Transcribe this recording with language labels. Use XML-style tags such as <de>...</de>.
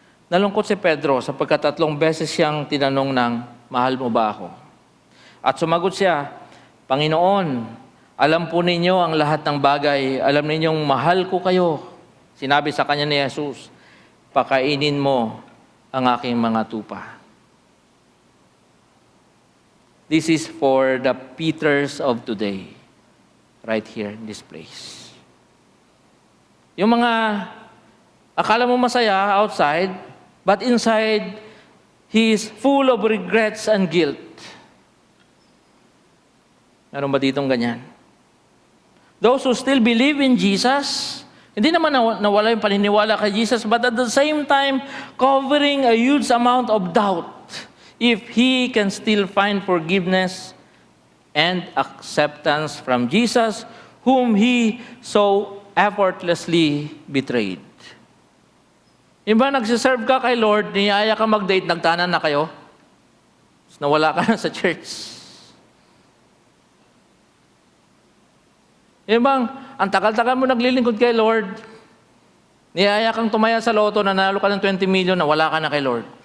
<tl>Nalungkot si Pedro sapagkat 3 beses siyang tinanong ng mahal mo ba ako? At sumagot siya, Panginoon, alam po ninyo ang lahat ng bagay, alam ninyong mahal ko kayo. Sinabi sa kanya ni Jesus, pakainin mo ang aking mga tupa.</tl> <en>This is for the Peters of today, right here in this place.</en> <tl>Yung mga akala mo masaya</tl> <en>outside, but inside, he is full of regrets and guilt.</en> <tl>Meron ba ditong ganyan?</tl> <en>Those who still believe in Jesus,</en> <tl>hindi naman nawala yung paniniwala kay Jesus,</tl> <en>but at the same time, covering a huge amount of doubt if He can still find forgiveness and acceptance from Jesus, whom He so effortlessly betrayed.</en> <tl>Yung ba nagsiserve ka kay Lord, niyaya ka mag-date, nagtanan na kayo, nawala ka na sa church. Yung bang, ang tagal-tagal mo naglilingkod kay Lord, Niyaya kang tumaya sa loto, nanalo ka ng 20 million na wala ka na kay Lord.</tl>